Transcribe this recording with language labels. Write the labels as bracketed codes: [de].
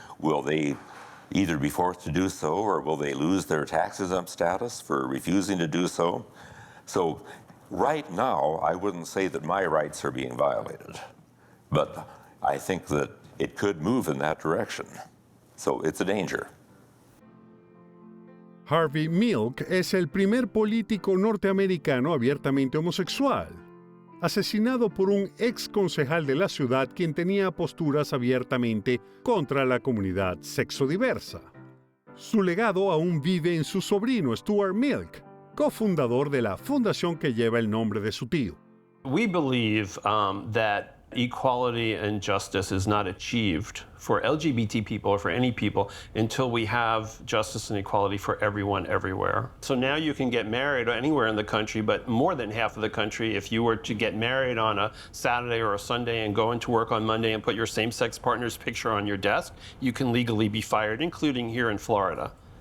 [en] Will they either be forced to do so, or will they lose their tax-exempt status for refusing to do so? So right now, I wouldn't say that my rights are being violated, but I think that it could move in that direction. So it's a danger. [es] Harvey Milk es el primer político norteamericano abiertamente homosexual, asesinado por un ex concejal de la ciudad quien tenía posturas abiertamente contra la comunidad sexodiversa. Su legado aún vive en su sobrino Stuart Milk, cofundador de la fundación que lleva el nombre de su tío. [en] We believe that equality and justice is not achieved for LGBT people or for any people until we have justice and equality for everyone everywhere. So now you can get married anywhere in the country, but more than half of the country, if you were to get married on a Saturday or a Sunday and go into work on Monday and put your same-sex partner's picture on your desk, you can legally be fired, including here in Florida.